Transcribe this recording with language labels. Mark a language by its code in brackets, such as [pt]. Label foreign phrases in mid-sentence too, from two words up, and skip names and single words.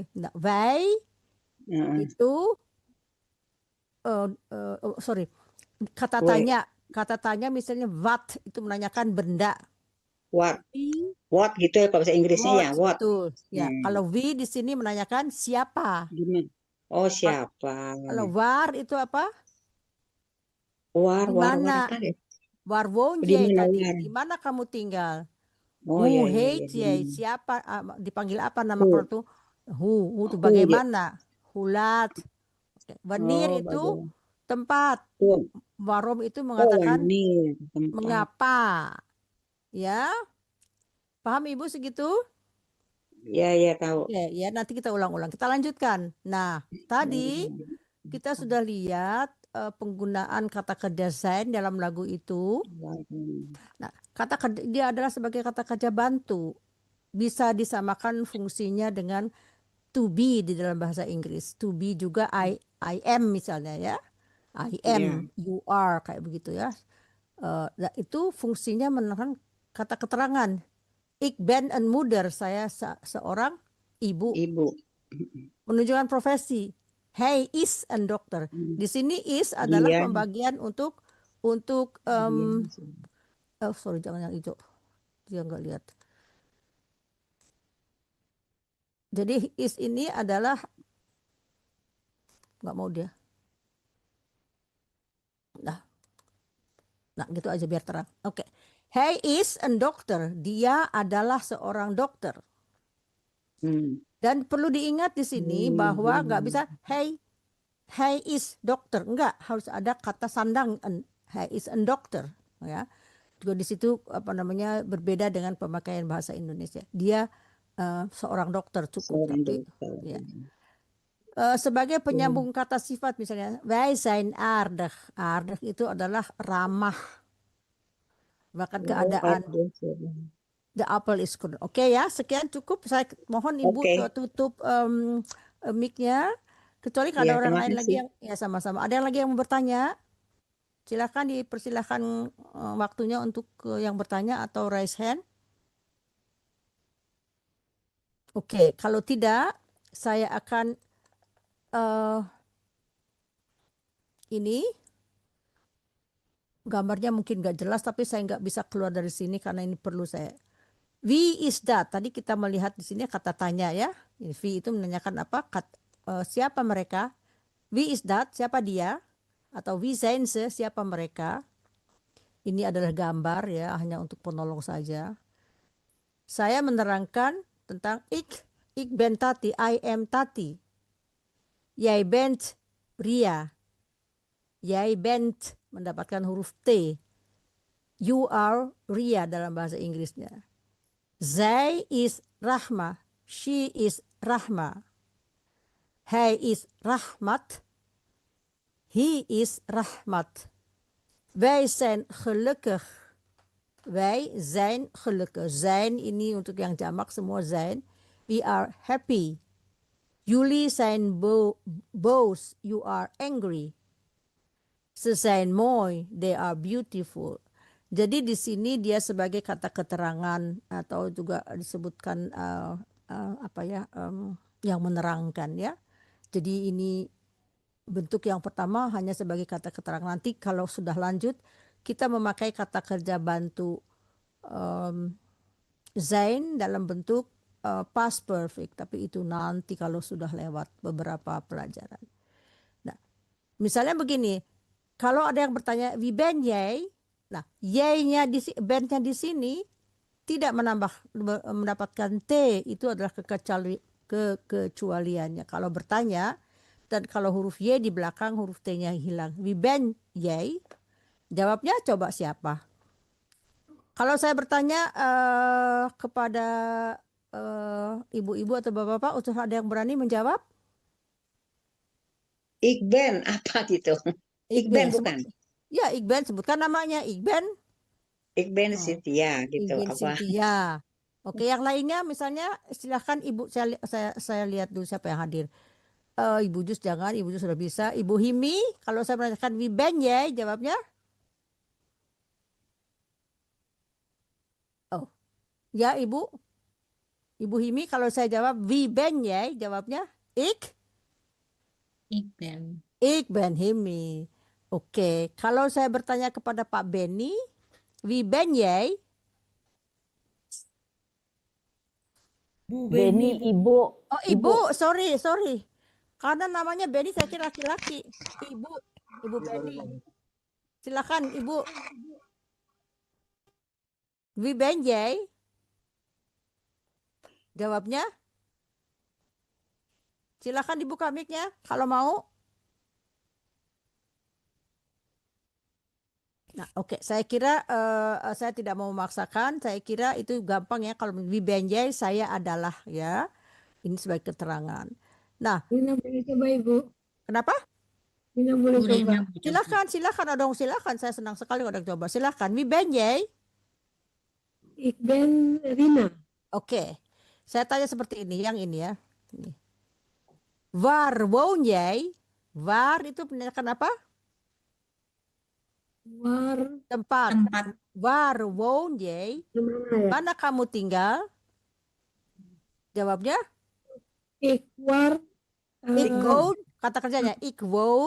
[id] Nah, wij itu sorry, kata tanya misalnya what itu menanyakan benda. What gitu ya, Pak, bahasa Inggrisnya ya, what. Betul. Ya, kalau we di sini menanyakan siapa. Gimana? Oh, siapa? Kalau war itu apa? War Di apa mana? deh? [nl] Waar woon [id] Di jij mana tadi? war? Di mana kamu tinggal? Oh, Who iya. [nl] heet jij? [id] Siapa? Dipanggil apa nama Who. kalau itu? Who itu Who, ya. bagaimana? [nl] Hoe laat? Wanneer [id] Oh, itu bagaimana? tempat. Who. Waarom itu Oh, mengatakan wanneer, tempat. mengapa. Ya, paham Ibu segitu? Ya, tahu. Oke, ya nanti kita ulang-ulang. Kita lanjutkan. Nah, tadi kita sudah lihat penggunaan kata kerja sein dalam lagu itu. Nah, kata kerja dia adalah sebagai kata kerja bantu. Bisa disamakan fungsinya dengan to be di dalam bahasa Inggris. [en] To be juga I am [id] misalnya ya. [en] I am, you are [id] kayak begitu ya. Nah, itu fungsinya menekan kata keterangan. [nl] Ik ben een moeder, [id] saya seorang ibu. Menunjukkan profesi. [nl] Hij is een dokter. [id] Di sini is adalah pembagian untuk sorry jangan yang hijau. Dia nggak lihat. Jadi is ini adalah nggak mau dia. Nah gitu aja biar terang. Oke. [nl] Hij is een dokter. [id] Dia adalah seorang dokter. Dan perlu diingat di sini bahwa nggak bisa [nl] hij is dokter. [id] Enggak, harus ada kata sandang. [nl] Hij is een dokter. Ya. [id] Juga di situ apa namanya berbeda dengan pemakaian bahasa Indonesia. Dia seorang dokter cukup. Tapi ya. Sebagai penyambung kata sifat misalnya [nl] wij zijn aardig. [id] Aardig itu adalah ramah. Bahkan keadaan. [en] The apple is good. [id] Oke ya, sekian cukup. Saya mohon Ibu tutup mic-nya. Kecuali kalau ada orang lain lagi yang ya sama-sama. Ada yang lagi yang mau bertanya? Silakan dipersilahkan waktunya untuk yang bertanya atau [en] raise hand. [id] Oke, kalau tidak saya akan ini gambarnya mungkin nggak jelas tapi saya nggak bisa keluar dari sini karena ini perlu saya. [nl] Wie is that? [id] Tadi kita melihat di sini kata tanya ya. Wie itu menanyakan apa? Siapa mereka? [nl] Wie is that? [id] Siapa dia? atau [nl] wie zijn ze, [id] siapa mereka. Ini adalah gambar ya, hanya untuk penolong saja. Saya menerangkan tentang [nl] ik ben Tati, [en] I am Tati. [nl] Jij bent Ria. Jij bent [id] mendapatkan huruf T. [en] You are Ria [id] dalam bahasa Inggrisnya. [nl] Zij is Rahma. [en] She is Rahma. [nl] Hij is Rahmat. [en] He is Rahmat. [nl] Wij zijn gelukkig. Wij zijn gelukkig. [id] Zijn ini untuk yang jamak semua zijn. [en] We are happy. [nl] Jullie zijn boos. [en] You are angry. [nl] Ze zijn mooi. [en] They are beautiful. [id] Jadi di sini dia sebagai kata keterangan atau juga disebutkan yang menerangkan ya. Jadi ini bentuk yang pertama hanya sebagai kata keterangan. Nanti kalau sudah lanjut kita memakai kata kerja bantu zijn dalam bentuk [en] past perfect. [id] Tapi itu nanti kalau sudah lewat beberapa pelajaran. Nah, misalnya begini. Kalau ada yang bertanya, [nl] wie ben jij? [id] Nah, jij-nya ben-nya di sini tidak mendapatkan T. Itu adalah kekecualiannya. Kalau bertanya, dan kalau huruf Y di belakang huruf T-nya hilang. [nl] Wie ben jij? [id] Jawabnya coba siapa? Kalau saya bertanya kepada ibu-ibu atau bapak-bapak, udah ada yang berani menjawab? [nl] Ik ben [id] apa gitu. [nl] Ik ben bukan. [id] Ya, [nl] ik ben, [id] sebutkan namanya. [nl] Ik ben. Ik ben Cynthia gitu. Ik ben [id] Apa? Cynthia. Oke, yang lainnya misalnya silahkan ibu, saya lihat dulu siapa yang hadir. Ibu Jus jangan, Ibu Jus sudah bisa. Ibu Himi, kalau saya menanyakan [nl] wie ben jij, [id] jawabnya? Oh, ya Ibu. Ibu Himi, kalau saya jawab [nl] wie ben jij, [id] jawabnya? [nl] Ik ben Himi. [id] Oke, kalau saya bertanya kepada Pak Benny, [nl] wie ben jij? [id] Benny ibu. Oh, Ibu, sorry. Karena namanya Benny saya kira laki-laki. Ibu Benny. Silakan Ibu. [nl] Wie ben jij? [id] Jawabnya? Silakan dibuka mic-nya kalau mau. Nah, oke. Saya kira saya tidak mau memaksakan. Saya kira itu gampang ya. Kalau [nl] wie ben jij, [id] saya adalah ya. Ini sebagai keterangan. Nah, Nina boleh coba Ibu. kenapa? Nina boleh coba. Silakan dong, silakan. Saya senang sekali kalau coba. Silakan. [nl] Wie ben jij? Ik ben Rina. [id] Oke. Saya tanya seperti ini, yang ini ya. Ini. [nl] Waar woon jij? [id] Waar itu menandakan apa? Tempat. [nl] Waar woon jij? [id] Mana ya? Mana kamu tinggal? Jawabnya? [nl] Ik waar. Ik woon. [id] Kata kerjanya. [nl] Ik woon.